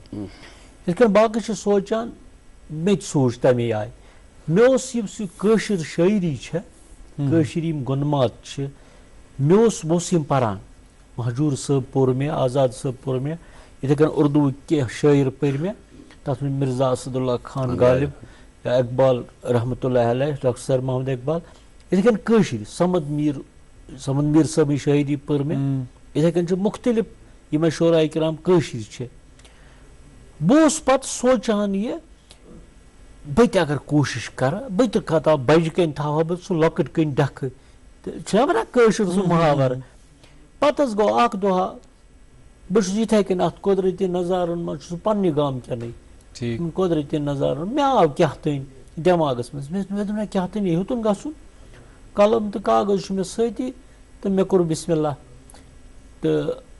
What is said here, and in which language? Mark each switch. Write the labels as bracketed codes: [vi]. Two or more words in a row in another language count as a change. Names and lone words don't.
[ks] یِتھ کٔنۍ باقٕے چھِ سونٛچان مےٚ تہِ سوٗنٛچ تمے آیہِ مےٚ اوس یُس یہِ کٲشِر شٲعری چھےٚ کٲشِر یِم گۄنمات چھِ بہٕ اوسُس یِم پران مہجوٗر صٲب پوٚر مےٚ آزاد صٲب پوٚر مےٚ یِتھٕے کٔنۍ اُردوٗوٕکۍ کینٛہہ شٲعر پٔرۍ مےٚ تتھ منٛز مِرزا اسد اللہ خان غالب یا اقبال [ar] رحمتہ اللہ علیہ [ks] ڈاکٹر سر محمد اقبال یِتھٕے کٔنۍ کٲشِر سمد میٖر صٲبٕنۍ شٲعری پٔر مےٚ یِتھٕے کٔنۍ چھِ مُختلف یِمے شعراء کرام کٲشِر چھِ بہٕ اوسُس پتہٕ سونٛچان یہِ بہٕ تہِ اگر کوٗشِش کرٕ بہٕ تہِ کھتا بجہِ کَنۍ تھاوہا بہٕ سُہ لۄکٕٹ کٔنۍ ڈکھٕ تہٕ چھُنا ونان کٲشُر سُہ محاورٕ پتہٕ حظ گوٚو اکھ دۄہا بہٕ چھُس یِتھٕے کٔنۍ اتھ قۄدرٔتی نظارن منٛز چھُس پننہِ گامٕکٮ۪نٕے قۄدرٔتی نظارن مےٚ آو کیٛاہ تانۍ دٮ۪ماغس منٛز مےٚ دوٚپ مےٚ کیٛاہ تانۍ ہیوٚتُن گژھُن قلم تہٕ کاغذ چھُ مےٚ سۭتی تہٕ مےٚ کوٚر [ar] بسم اللہ [ks] تہٕ